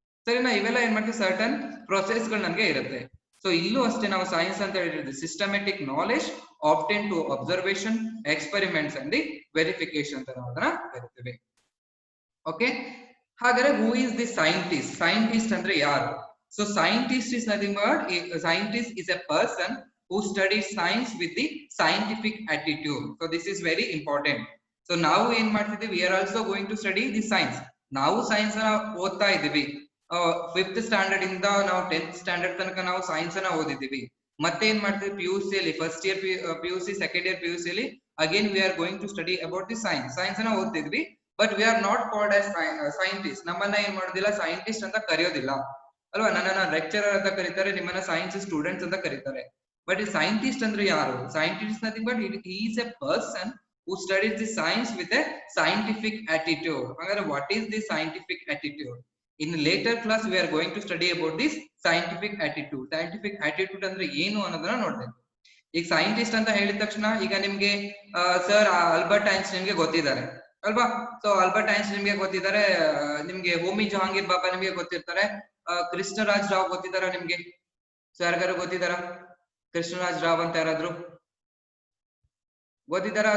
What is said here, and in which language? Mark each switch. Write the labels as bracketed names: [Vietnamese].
[Kannada] ಸರಿನಾ, ಇವೆಲ್ಲ ಏನ್ ಮಾಡ್ತೀವಿ, ಸರ್ಟನ್ ಪ್ರೊಸೆಸ್ ಗಳು ನನಗೆ ಇರುತ್ತೆ. ಸೊ ಇಲ್ಲೂ ಅಷ್ಟೇ ನಾವು ಸೈನ್ಸ್ ಅಂತ ಹೇಳಿದ್ರೆ [English] systematic knowledge obtained to observation, experiments and the verification [Kannada] ಅಂತ ನಾವು ಅದನ್ನ ಕರಿತೀವಿ. ಓಕೆ, ಹಾಗಾದ್ರೆ [English] Who is the scientist? [Kannada] Scientist ಅಂದ್ರೆ ಯಾರು? [English] So scientist is nothing but, scientist is a person who studies science with the scientific attitude. So this is very important. So [Kannada] ನಾವು ಏನ್ ಮಾಡ್ತಿದ್ದೀವಿ, [English] we are also going to study the science. [Kannada] ನಾವು science ಅನ್ನ ಓದ್ತಾ ಇದೀವಿ. 5th standard ಇಂದ ನಾವು 10th standard ತನಕ ನಾವು ಸೈನ್ಸ್ ಅನ್ನ ಓದಿದೀವಿ. ಮತ್ತೆ ಏನ್ ಮಾಡ್ತೀವಿ, PUC ಅಲ್ಲಿ first year PUC, second year PUC ಅಲ್ಲಿ [English] Again we are going to study about the science. [Kannada] Science ಅನ್ನ ಓದ್ತಿದ್ವಿ, [English] But we are not called as scientist. [Kannada] ನಮ್ಮನ್ನ ಏನ್ ಮಾಡೋದಿಲ್ಲ, ಸೈಂಟಿಸ್ಟ್ ಅಂತ ಕರೆಯೋದಿಲ್ಲ ಅಲ್ವಾ. ನನ್ನನ್ನ ಲೆಕ್ಚರರ್ ಅಂತ ಕರೀತಾರೆ, ನಿಮ್ಮನ್ನ ಸೈನ್ಸ್ ಸ್ಟೂಡೆಂಟ್ಸ್ ಅಂತ ಕರೀತಾರೆ. ಬಟ್ ಈ ಸೈಂಟಿಸ್ಟ್ ಅಂದ್ರೆ ಯಾರು? [English] Scientist nothing but he is a person who studies the science with a scientific attitude. ಹಾಗಾದ್ರೆ what is the scientific attitude? In later class we are going to study about this scientific attitude. [Kannada] Scientific attitude ಅಂದ್ರೆ ಏನು ಅನ್ನೋದನ್ನ ನೋಡ್ಬೇಕು. ಈಗ scientist ಅಂತ ಹೇಳಿದ ತಕ್ಷಣ ಈಗ ನಿಮ್ಗೆ ಸರ್ ಆಲ್ಬರ್ಟ್ ಐನ್ಸ್ಟೈನ್ ನಿಮ್ಗೆ ಗೊತ್ತಿದ್ದಾರೆ ಅಲ್ವಾ. ಸೊ ಆಲ್ಬರ್ಟ್ ಐನ್ಸ್ಟೈನ್ ನಿಮ್ಗೆ ಗೊತ್ತಿದ್ದಾರೆ, ನಿಮ್ಗೆ ಹೋಮಿ ಜಹಾಂಗೀರ್ ಬಾಬಾ ನಿಮ್ಗೆ ಗೊತ್ತಿರ್ತಾರೆ, ಕೃಷ್ಣರಾಜ್ ರಾವ್ ಗೊತ್ತಿದಾರ ನಿಮ್ಗೆ? ಸೊ ಯಾರಿಗಾರು ಗೊತ್ತಿದಾರ ಕೃಷ್ಣರಾಜ್ ರಾವ್ ಅಂತ ಯಾರಾದ್ರು ಗೊತ್ತಿದಾರ?